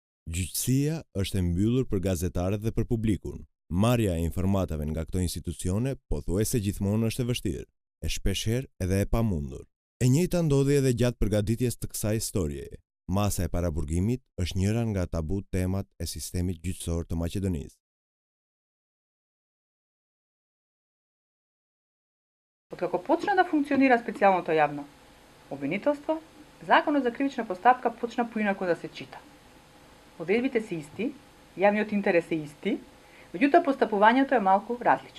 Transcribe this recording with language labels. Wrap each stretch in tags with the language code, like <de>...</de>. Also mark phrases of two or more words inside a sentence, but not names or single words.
<sq>Gjyqësia është e mbyllur për gazetarët dhe për publikun. Marrja e informatave nga këto institucione pothuajse gjithmonë është e vështirë, e shpeshherë edhe e pamundur. E njëjta ndodhi edhe gjatë përgatitjes të kësaj historieje. Masa e paraburgimit është njëra nga tabu temat e sistemit gjyqësor të Maqedonisë.</sq> <mk>Откако почна да функционира специјалното јавно обвинителство, законот за кривична постапка почна поинаку да се чита. Одредбите се исти, јавниот интерес е исти, меѓутоа постапувањето е малку различно.</mk>